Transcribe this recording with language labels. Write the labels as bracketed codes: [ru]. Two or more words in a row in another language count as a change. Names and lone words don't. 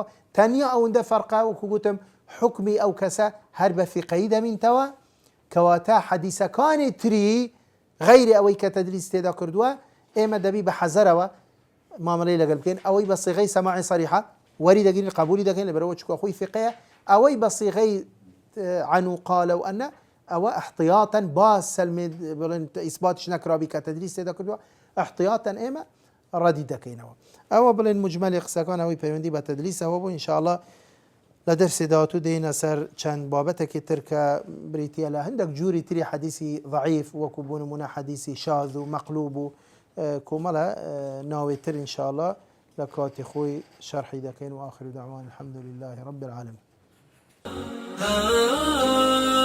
[ckb] تەنیا ئەوەندە فەرقا، وەکو گوتم حکمی ئەو کەسە هەر بە فیقەیی دەمینتەوە، کەواتە حەدیسەکانی تری غەیری ئەوەی کە تەدلیس تێدا کردووە، ئێمە دەبی بە حەزەرەوە مامەڵەی لەگەڵ بکەین. ئەوەی بە سیغەی سەماعی صەریحە وەری دەگرین، قبولی دەکەین، لەبەرەوە چکە خۆی فیقەیە. ئەوەی بە سیغەی عن و قال و ئەنە، ئەوە احتیاطاً باز سەلمێ بڵێن ئیسباتش نەکرابی کە تەدلیس تێدا کردووە، احتیاطاً ئێمە ڕەدی دەکەینەوە. ئەوە بڵێن مجمەلی قسەکان ئەوەی پەیوەندی بە تەدلیسەوە بوو. ئینشاءالله لە دەرسی داهاتوو دێینە سەر چەند بابەتێکی تر کە بریتیە لە هەندێک جووری تری حەدیسی ضعیف، وەکو بوو نمونە حەدیسی شاذ و مەقلوب و کۆمەڵە ناوێ تر ئینشاءالله لە کاتی خۆی شەرحی دەکەین. [ar] و آخر دعوانا الحمد لله رب العالمين.